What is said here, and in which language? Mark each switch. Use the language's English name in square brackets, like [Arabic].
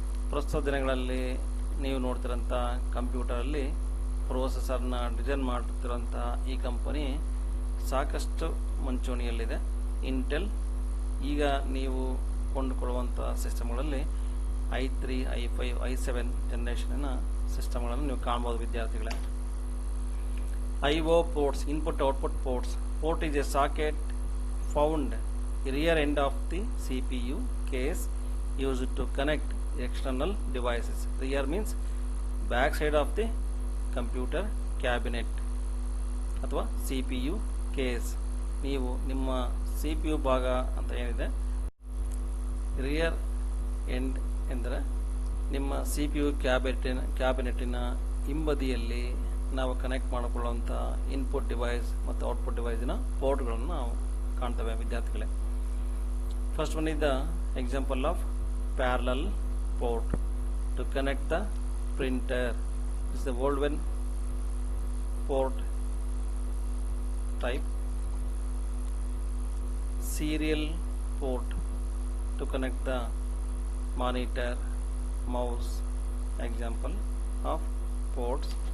[Kannada] ಪ್ರಸ್ತುತ ದಿನಗಳಲ್ಲಿ ನೀವು ನೋಡ್ತಿರೋಂಥ ಕಂಪ್ಯೂಟರಲ್ಲಿ ಪ್ರೊಸೆಸರ್ನ ಡಿಸೈನ್ ಮಾಡ್ತಿರೋಂಥ ಈ ಕಂಪನಿ ಸಾಕಷ್ಟು ಮುಂಚೂಣಿಯಲ್ಲಿದೆ. ಇಂಟೆಲ್ ಈಗ ನೀವು ಕೊಂಡುಕೊಳ್ಳುವಂಥ ಸಿಸ್ಟಮ್ಗಳಲ್ಲಿ i3, i5, i7 ಜನರೇಷನ್ನ ಸಿಸ್ಟಮ್ಗಳನ್ನು ನೀವು ಕಾಣ್ಬೋದು ವಿದ್ಯಾರ್ಥಿಗಳೇ. [English] IO ports, input output ports. Port is a socket found rear end of the CPU case used to connect external devices. Rear means back side of the computer cabinet [Kannada] ಅಥವಾ CPU case. ನೀವು ನಿಮ್ಮ CPU ಭಾಗ ಅಂತ ಏನಿದೆ, rear end ಎಂದರೆ ನಿಮ್ಮ CPU ಕ್ಯಾಬಿನೆಟ್ಟಿನ ಹಿಂಬದಿಯಲ್ಲಿ ನಾವು ಕನೆಕ್ಟ್ ಮಾಡಿಕೊಳ್ಳುವಂಥ ಇನ್ಪುಟ್ ಡಿವೈಸ್ ಮತ್ತು ಔಟ್ಪುಟ್ ಡಿವೈಸಿನ ಪೋರ್ಟ್ಗಳನ್ನು ನಾವು ಕಾಣ್ತೇವೆ ವಿದ್ಯಾರ್ಥಿಗಳೇ. [English] First one is the example of parallel port to connect the printer. This is the old one port type. Serial port to connect the monitor, mouse. Example of ports.